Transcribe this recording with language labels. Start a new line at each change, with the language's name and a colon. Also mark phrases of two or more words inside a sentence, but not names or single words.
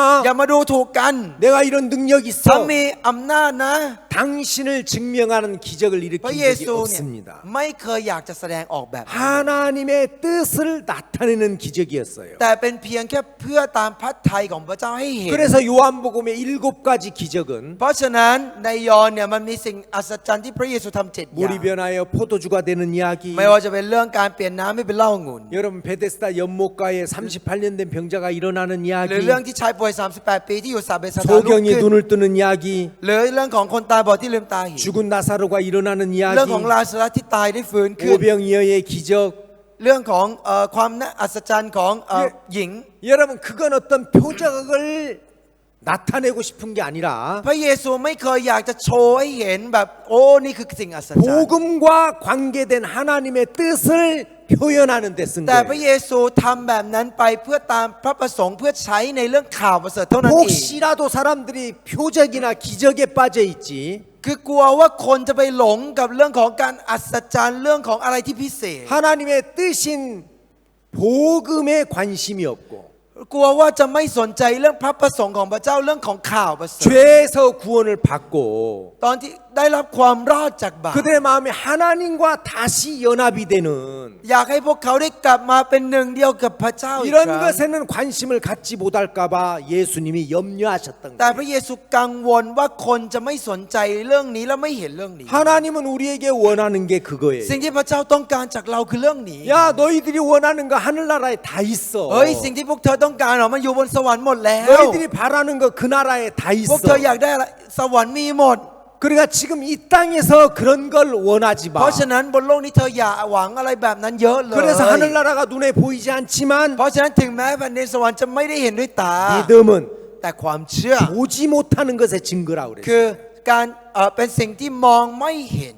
Thai: อย่ามาดูถูกกัน
Korean: 내가 이런 능력
Thai: ถ้า
Korean: 있어.
Thai: มีอำนาจนะ
Korean: 당신을 증명하는 기적을
Thai: พระ
Korean: 일으킨
Thai: เย
Korean: 적이
Thai: ซูเนี่ย
Korean: 없습니다.
Thai: ไม่เคยอยากจะแสดงออกแบบนั้น
Korean: 하나님의 뜻을 나타내는 기적이었어요.
Thai: แต่เป็นเพียงแค่เพื่อตามพระทัยของพระเจ้าให้เห็น
Korean: 그래서 요한복음의 7가지 기적은
Thai: เพราะฉะนั้นในยอห์นเนี่ยมันมีสิ่งอัศจรรย์ที่พระเยซูทำ7อย่าง
Korean: 물이 변하여 포도주가 되는 이야기.
Thai: ไม่ว่าจะเป็นเรื่องการเปลี่ยนน้ำให้เป็นเหล้าองุ่น
Korean: 여러분 베데스다 연못가에 38년 된 병자가 일어나는
Thai: หรือ
Korean: 이야기.
Thai: เรื่องที่ชายป่วย38 ปีที่อยู่ซาเบสถานลุก
Korean: 소경이
Thai: ขึ้น
Korean: 눈을 뜨는 이야기.
Thai: หรือเรื่องของคนตาบอดที่ลืมตาเห็น
Korean: 죽은 나사로가 일어나는
Thai: เรื่อง
Korean: 이야기.
Thai: ของลาซารัสที่ตายได้ฟื้นขึ้น
Korean: 오병이어의 기적.
Thai: เรื่องของความน่าอัศจรรย์ของหญิง
Korean: 여러분 그건 어떤 표적을 나타내고 싶은 게 아니라
Thai: พระเยซูไม่เคยอยากจะโชว์ให้เห็นแบบโอ้นี่คือสิ่งอัศจรรย์
Korean: 복음과 관계된 하나님의 뜻을 표현하는 데 쓴
Thai: แต่พระ
Korean: 거예요.
Thai: เยซูทำแบบนั้นไปเพื่อตามพระประสงค์เพื่อใช้ในเรื่องข่าวประเสริฐเท่านั้นเอง
Korean: 혹시라도 사람들이 표적이나 기적에 빠져 있지
Thai: คือกลัวว่าคนจะไปหลงกับเรื่องของการอัศจรรย์เรื่องของอะไรที่พิเศษ
Korean: 하나님의 뜻인 복음에 관심이 없고
Thai: กลัวว่าจะไม่สนใจเรื่องพระประสงค์ของพระเจ้าเรื่องของข่าวประเสริฐ
Korean: 죄에서 구원을 받고
Thai: ตอนที่ได้รับความรอดจากบาป
Korean: 그들의 마음이 하나님과 다시 연합이 되는
Thai: อยากให้พวกเขาได้กลับมาเป็นหนึ่งเดียวกับพระเจ้าอีกค
Korean: 이런
Thai: รั้ง
Korean: 것에는 관심을 갖지 못할까봐 예수님이 염려하셨던
Thai: แต่
Korean: 거예요.
Thai: พระเยซูกังวลว่าคนจะไม่สนใจเรื่องนี้และไม่เห็นเรื่องนี้
Korean: 하나님은 우리에게 원하는 게 그거예요.
Thai: สิ่งที่พระเจ้าต้องการจากเราคือเรื่องนี้
Korean: 야 너희들이 원하는 거 하늘나라에 다 있어.
Thai: เฮ้ยสิ่งที่พวกเธอต้องการมันอยู่บนสวรรค์หมดแล้ว
Korean: 너희들이 바라는 거 그 나라에 다
Thai: พวกเธอ
Korean: 있어.
Thai: อยากได้อะไรสวรรค์มีหมด
Korean: 그러니까 지금 이 땅에서 그런 걸 원하지
Thai: เพราะ
Korean: 마.
Thai: ฉะนั้นบนโลกนี้เธออย่าหวังอะไรแบบนั้นเยอะเลย
Korean: 그래서 하늘나라가 눈에 보이지 않지만
Thai: เพราะฉะนั้นถึงแม้แผ่นดินสวรรค์จะไม่ได้เห็นด้วยตา
Korean: 믿음은
Thai: แต่ความเชื่อ
Korean: 보지 못하는 것의 증거라고
Thai: คื
Korean: 그랬어요.
Thai: อการเป็นสิ่งที่มองไม่เห็น